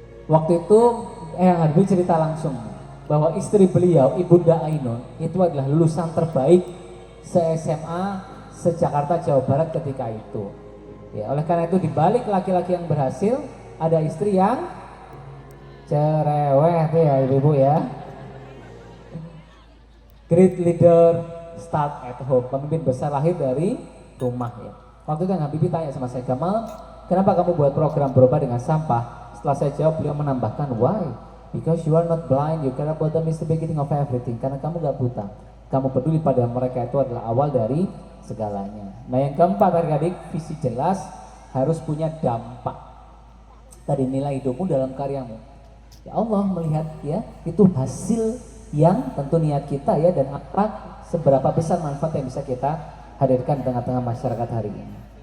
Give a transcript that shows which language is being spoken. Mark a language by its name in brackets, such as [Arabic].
[Indonesian] Waktu itu, Habibie cerita langsung bahwa istri beliau, Ibunda Ainun, itu adalah lulusan terbaik se-SMA se-Jakarta, Jawa Barat ketika itu. Ya, oleh karena itu dibalik laki-laki yang berhasil, ada istri yang cerewet ya ibu-ibu ya. [English] Great leader start at home. [Indonesian] Pemimpin besar lahir dari rumah ya. Waktu itu Habibie tanya sama saya, Gamal, kenapa kamu buat program berubah dengan sampah? Setelah saya jawab, beliau menambahkan, [English] why? Because you are not blind, you care about them is the beginning of everything. [Indonesian] Karena kamu gak buta. Kamu peduli pada mereka, itu adalah awal dari segalanya. Nah yang keempat adik-adik, visi jelas harus punya dampak. Tadi nilai hidupmu dalam karyamu. Ya Allah melihat ya, itu hasil yang tentu niat kita ya, dan apa seberapa besar manfaat yang bisa kita hadirkan di tengah-tengah masyarakat hari ini.